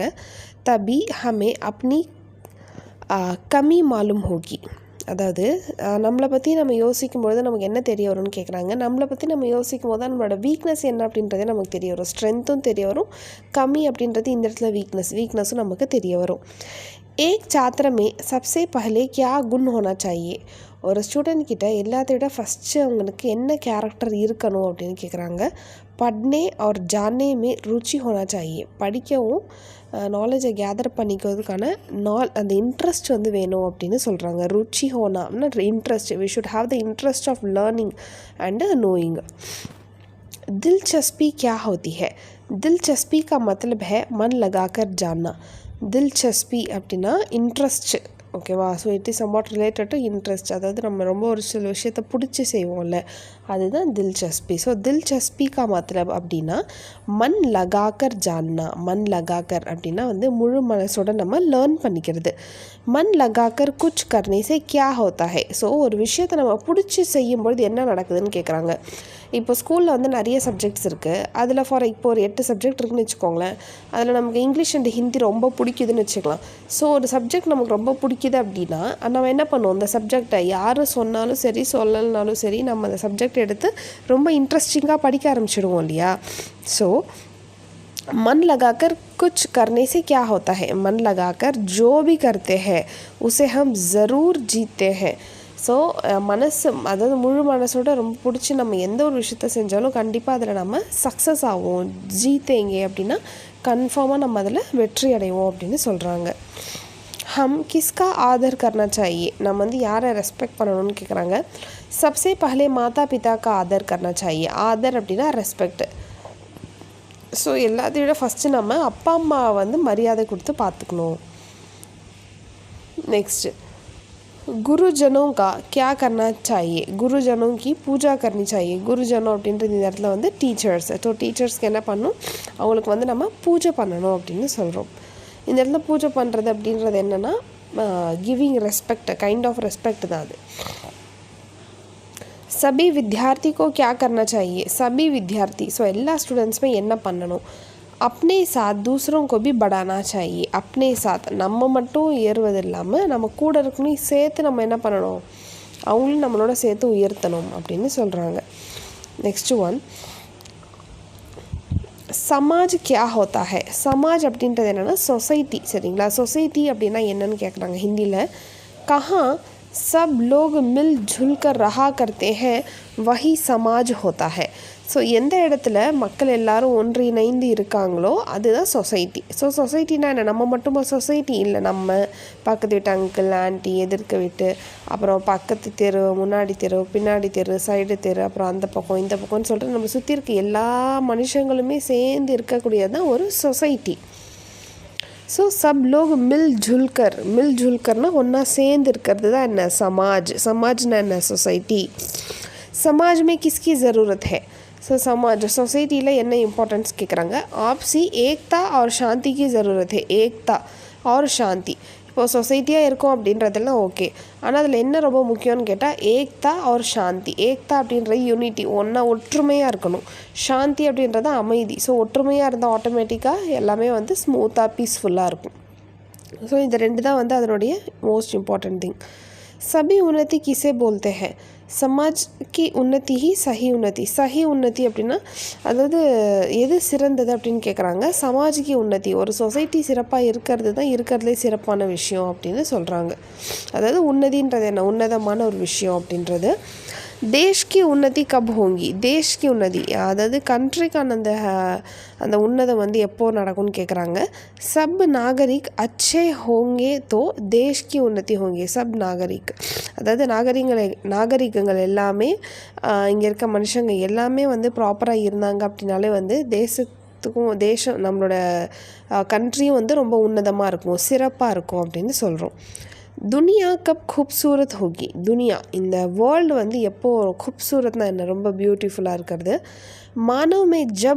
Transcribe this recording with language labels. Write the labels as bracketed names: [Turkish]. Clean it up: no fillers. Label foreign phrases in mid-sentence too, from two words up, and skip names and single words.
[Hindi] तभी हमें अपनी कमी मालूम होगी. [Tamil] அதாவது நம்மளை பற்றி நம்ம யோசிக்கும்பொழுது நமக்கு என்ன தெரிய வரும்னு கேட்குறாங்க. நம்மளை பற்றி நம்ம யோசிக்கும் போது தான் நம்மளோட வீக்னஸ் என்ன அப்படின்றதே நமக்கு தெரிய வரும். ஸ்ட்ரென்த்தும் தெரிய வரும், கம்மி அப்படின்றது இந்த இடத்துல வீக்னஸும் நமக்கு தெரிய வரும். [Hindi] एक छात्र में सबसे पहले क्या गुण होना चाहिए? [Tamil] ஒரு ஸ்டூடெண்ட் கிட்ட எல்லாத்தையும் விட ஃபஸ்ட்டு அவங்களுக்கு என்ன கேரக்டர் இருக்கணும் அப்படின்னு கேட்குறாங்க. [Hindi] பட்னே और जानने में रुचि होना चाहिए. [Tamil] படிக்கவும் நாலேஜை கேதர் பண்ணிக்கிறதுக்கான அந்த இன்ட்ரெஸ்ட் வேணும் அப்படின்னு சொல்கிறாங்க. [Hindi] रुचि होना [Tamil] அப்படின்னா இன்ட்ரெஸ்ட். [English] we should have the interest of learning and knowing. [Hindi] दिलचस्पी क्या होती है? दिलचस्पी का मतलब है मन लगाकर जानना. [Tamil] दिलचस्पी அப்படின்னா இன்ட்ரெஸ்ட், ஓகேவா? [English] so it is somewhat related to interest. [Tamil] அதாவது நம்ம ரொம்ப ஒரு சில விஷயத்தை பிடிச்சி செய்வோம்ல, அதுதான் தில்சஸ்பி. [Hindi] ஸோ दिलचस्पी का मतलब அப்படின்னா मन लगाकर जानना. मन लगाकर [Tamil] அப்படின்னா முழு மனசோட நம்ம லேர்ன் பண்ணிக்கிறது. [Hindi] मन लगाकर कुछ करने से क्या होता है? [Tamil] ஸோ ஒரு விஷயத்தை நம்ம பிடிச்சி செய்யும்பொழுது என்ன நடக்குதுன்னு கேட்குறாங்க. இப்போ ஸ்கூலில் நிறைய சப்ஜெக்ட்ஸ் இருக்குது. அதில் இப்போ ஒரு 8 சப்ஜெக்ட் இருக்குதுன்னு வச்சுக்கோங்களேன். அதில் நமக்கு [English] English and Hindi [Tamil] ரொம்ப பிடிக்குதுன்னு வச்சுக்கலாம். ஸோ ஒரு சப்ஜெக்ட் நமக்கு ரொம்ப பிடிக்குது அப்படின்னா நம்ம என்ன பண்ணுவோம், அந்த சப்ஜெக்டை யார் சொன்னாலும் சரி சொல்லலைனாலும் சரி நம்ம அந்த சப்ஜெக்ட் எடுத்து ரொம்ப இன்ட்ரெஸ்டிங்காக படிக்க ஆரம்பிச்சிடுவோம் இல்லையா? [Hindi] ஸோ मन लगाकर कुछ करने से क्या होता है? मन लगाकर जो भी करते हैं उसे हम ज़रूर जीते हैं. [Tamil] ஸோ மனசு, அதாவது முழு மனசோட ரொம்ப பிடிச்சி நம்ம எந்த ஒரு விஷயத்த செஞ்சாலும் கண்டிப்பாக அதில் நம்ம சக்ஸஸ் ஆகும். ஜீத்தேங்க அப்படின்னா கன்ஃபார்மாக நம்ம அதில் வெற்றி அடைவோம் அப்படின்னு சொல்கிறாங்க. [Hindi] हम किसका आदर करना चाहिए? [Tamil] நம்ம யாரை ரெஸ்பெக்ட் பண்ணணும்னு கேட்குறாங்க. [Hindi] सबसे पहले माता पिता का आदर करना चाहिए. [Tamil] ஆதர் அப்படின்னா ரெஸ்பெக்ட். ஸோ எல்லாத்தையும் விட ஃபஸ்ட்டு நம்ம அப்பா அம்மா மரியாதை கொடுத்து பார்த்துக்கணும். நெக்ஸ்ட்டு, [Hindi] गुरुजनों का क्या करना चाहिए? गुरुजनों की पूजा करनी चाहिए. [Tamil] गुरुजनों அப்படின்றது இந்த இடத்துல டீச்சர்ஸ். ஸோ டீச்சர்ஸ்க்கு என்ன பண்ணணும், அவங்களுக்கு நம்ம பூஜை பண்ணணும் அப்படின்னு சொல்கிறோம். இந்த இடத்துல பூஜை பண்ணுறது அப்படின்றது என்னென்னா [English] giving respect, kind of respect [Tamil] தான் அது. [Hindi] सभी विद्यार्थी को क्या करना चाहिए सभी विद्यार्थी [Tamil] ஸோ எல்லா ஸ்டூடெண்ட்ஸுமே என்ன பண்ணணும் [Hindi] अपने साथ दूसरों को भी बढ़ाना चाहिए अपने साथ [Tamil] நம்ம மட்டும் ஏறுவது இல்லாமல் நம்ம கூட இருக்கணும் சேர்த்து நம்ம என்ன பண்ணணும் அவங்களும் நம்மளோட சேர்த்து உயர்த்தணும் அப்படின்னு சொல்கிறாங்க [English] next one [Hindi] समाज क्या होता है समाज [Tamil] அப்படின்றது என்னென்னா சொசைட்டி சரிங்களா சொசைட்டி அப்படின்னா என்னன்னு கேட்குறாங்க ஹிந்தியில் [Hindi] कहाँ सब लोग मिलजुल कर रहा करते हैं वही समाज होता है [Tamil] ஸோ எந்த இடத்துல மக்கள் எல்லாரும் ஒன்றிணைந்து இருக்காங்களோ அதுதான் சொசைட்டி ஸோ சொசைட்டினா என்ன நம்ம மட்டும் சொசைட்டி இல்லை நம்ம பக்கத்து வீட்டு [English] uncle aunty [Tamil] எதிர்க்க வீட்டு அப்புறம் பக்கத்து தெரு முன்னாடி தெரு பின்னாடி தெரு சைடு தெரு அப்புறம் அந்த பக்கம் இந்த பக்கம்னு சொல்லிட்டு நம்ம சுற்றி இருக்க எல்லா மனுஷங்களுமே சேர்ந்து இருக்கக்கூடியது தான் ஒரு சொசைட்டி ஸோ [Hindi] सब लोग मिलजुल करना [Tamil] ஒன்றா சேர்ந்து இருக்கிறது தான் என்ன समाजனா என்ன சொசைட்டி [Hindi] समाज में किसकी ज़रूरत है [Tamil] ஸோ समाज சொசைட்டியில் என்ன இம்பார்ட்டன்ஸ் கேட்குறாங்க [Hindi] आपसी एकता और शांति की ज़रूरत है एकता और शांति [Tamil] இப்போது சொசைட்டியாக இருக்கும் அப்படின்றதெல்லாம் ஓகே ஆனால் அதில் என்ன ரொம்ப முக்கியம்னு கேட்டால் [Hindi] एकता और शांति [Tamil] ஏக்தா அப்படின்றது யூனிட்டி ஒன்றா ஒற்றுமையாக இருக்கணும் சாந்தி அப்படின்றது அமைதி ஸோ ஒற்றுமையாக இருந்தால் ஆட்டோமேட்டிக்காக எல்லாமே வந்து ஸ்மூத்தாக பீஸ்ஃபுல்லாக இருக்கும் ஸோ இந்த ரெண்டு தான் வந்து அதனுடைய [English] most important thing [Hindi] सभी उन्नति किसे बोलते हैं समाज की उन्नति ही सही उन्नति [Tamil] அப்படின்னா அதாவது எது சிறந்தது அப்படின்னு கேட்குறாங்க சமாஜ்க்கு உன்னதி ஒரு சொசைட்டி சிறப்பாக இருக்கிறது தான் இருக்கிறதுலே சிறப்பான விஷயம் அப்படின்னு சொல்கிறாங்க அதாவது உன்னதின்றது என்ன உன்னதமான ஒரு விஷயம் அப்படின்றது [Hindi] देश की उन्नति कब होंगी देश की उन्नति [Tamil] அதாவது கண்ட்ரிக்கான அந்த உன்னதம் வந்து எப்போ நடக்கும்னு கேட்குறாங்க [Hindi] सब नागरिक अच्छे होंगे तो देश की उन्नति होंगे सब नागरिक [Tamil] அதாவது நாகரிகங்கள் எல்லாமே இங்கே இருக்க மனுஷங்க எல்லாமே வந்து ப்ராப்பராக இருந்தாங்க அப்படின்னாலே வந்து தேசம் நம்மளோட கண்ட்ரியும் வந்து ரொம்ப உன்னதமாக இருக்கும் சிறப்பாக இருக்கும் அப்படின்னு சொல்கிறோம் [Hindi] दुनिया कब खूबसूरत होगी दुनिया [Tamil] இந்த வேர்ல்டு வந்து எப்போ खूबसूरतना என்ன ரொம்ப பியூட்டிஃபுல்லாக இருக்கிறது [Hindi] मानव में जब